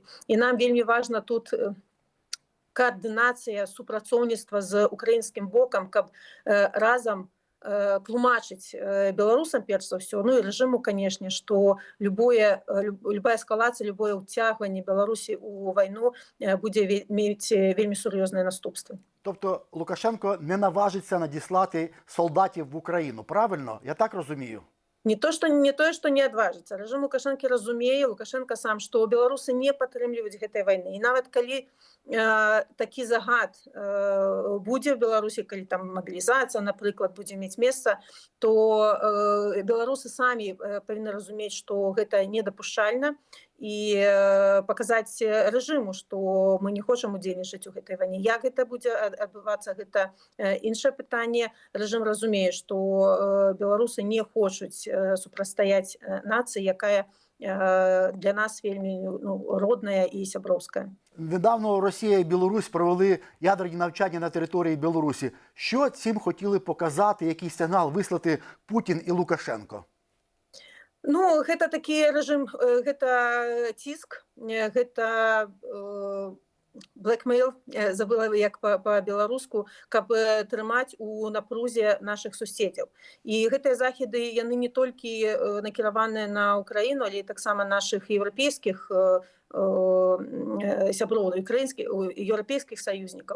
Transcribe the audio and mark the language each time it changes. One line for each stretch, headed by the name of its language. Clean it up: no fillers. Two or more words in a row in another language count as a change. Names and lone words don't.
Belarusian: І нам вельмі важна тут координація, супрацоўніцтва з украінскім бокам, каб разам тлумачыць беларусам перш за ўсё, ну і рэжыму, канешне, што любая эскалацыя, любое ўцягванне Беларусі ў вайну будзе мець вельмі сур'ёзныя наступствы.
Ukrainian: Тобто Лукашенко не наважиться надіслати солдатів в Україну, правильно? Я так розумію?
Belarusian: Не тое, што не адважыцца. Рэжым Лукашэнкі разумее, Лукашенко сам, што беларусы не падтрымліваюць гэтай вайны. І нават калі такі загад будзе ў Беларусі, калі там мабілізацыя, напрыклад, будзе мець месца, то беларусы самі павінны разумець, што гэта недапушчальна, і паказаць рэжыму, што мы не хочам удзельнічаць у гэтай вайне. Як гэта будзе адбывацца, гэта іншае пытанне. Рэжым разумее, што беларусы не хочуць супрацьстаяць нацыі, якая для нас вельмі родная і сяброўская.
Ukrainian: Недавно Росія і Білорусь провели ядерні навчання на території Білорусі. Що цим хотіли показати, який сигнал вислати Путін і Лукашенко?
Belarusian: Ну, гэта такі рэжым, гэта ціск, гэта блэкмейл, забыла як па-беларуску, каб трымаць у напрузе нашых суседзяў. І гэтыя захады, яны не толькі накіраваныя на Украіну, але і таксама нашых еўрапейскіх сяброў, еўрапейскіх саюзнікаў.